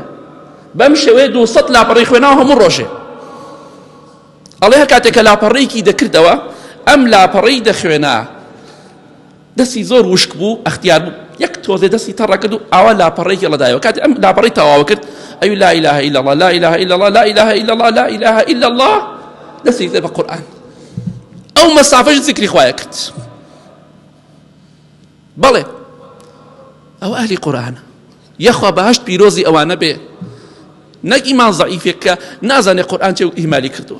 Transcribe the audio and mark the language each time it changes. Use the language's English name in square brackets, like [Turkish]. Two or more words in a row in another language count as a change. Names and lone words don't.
[Central Kurdish] بەم شێوەیە 200 لاپەڕی خوێناوە هەموو ڕۆژێ. ئەڵێ هەر کاتێک کە لاپەڕەیەکی دەکردەوە، ئەم لاپەڕەی دەخوێنا، دەستی زۆر وشک بوو، ئەختیار بوو، یەک تۆزێ دەستی تەڕە کرد و ئاوا لاپەڕەیەکی لەدایەوە. کاتێک ئەم لاپەڕەی تەواو کرد، ئەوی [Arabic] لا إله إلا الله، لا إله إلا الله، لا إله إلا الله، لا إله إلا الله، [Central Kurdish] دەستی کرد بە قورئان. ئەو مەسافەش ذیکری خوایە کرد. بەڵێ ئەو ئەهلی قورئانە، یەخوا بەهەشت پیرۆزی ئەوانە بێ، نەک ئیمان زەعیفێک کە نازانێ قورئان چێ و ئیهمالی کردووە.